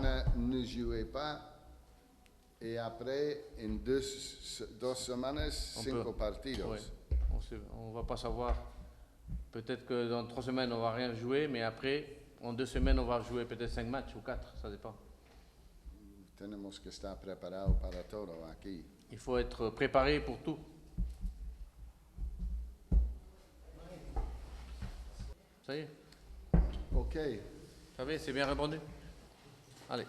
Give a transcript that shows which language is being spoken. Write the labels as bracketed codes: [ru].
[fr] semaines ne jouez pas. Et après, en 2 semaines, On 5 peut- [es] partidos. [fr] Ouais. On ne va pas savoir. Peut-être que dans 3 semaines, on ne va rien jouer, mais après, en 2 semaines, on va jouer peut-être 5 matchs ou 4, ça dépend. [es] Tenemos que estar preparados para todo aquí. [fr] Il faut être préparé pour tout. Ça y est, Ok, ça va, c'est bien répondu. Allez.